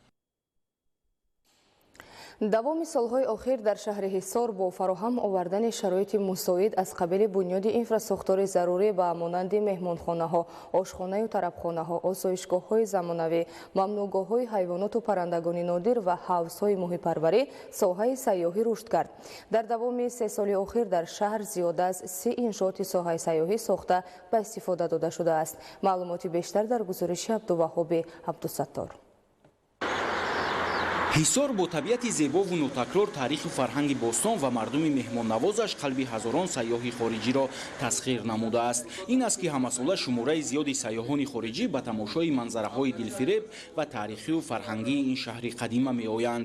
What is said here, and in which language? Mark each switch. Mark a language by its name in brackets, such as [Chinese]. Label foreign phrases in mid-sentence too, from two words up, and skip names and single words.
[Tajik] давоми солҳои охир дар шаҳри Ҳисор бо фароҳам овардани шароити мусоид аз қабили бунёди инфраструктури зарурӣ ба монанди меҳмонхонаҳо, ошхона ва тарабхонаҳо, осоишгоҳҳои замонавӣ, мамнуъгоҳҳои ҳайвонот ва паррандагони нодир ва ҳавзҳои моҳипарварӣ, соҳаи сайёҳӣ рушд кард. дар давоми 3 соли охир дар шаҳр зиёда аз 30 иншооти соҳаи сайёҳӣ сохта ба истифода дода шуда аст. маълумоти бештар дар гузориши Абдулваҳҳоб Абдусаттор. ҳисор бо табиати зебову нотакрор таъриху фарҳанги бостон ва мардуми меҳмоннавозаш қалби ҳазорон сайёҳи хориҷиро тасхир намудааст. Ин аст ки ҳамасола шумораи зиёди сайёҳони хориҷӣ ба тамошои манзараҳои дилфиреб ва таърихию фарҳангии ин шаҳри қадима меоянд.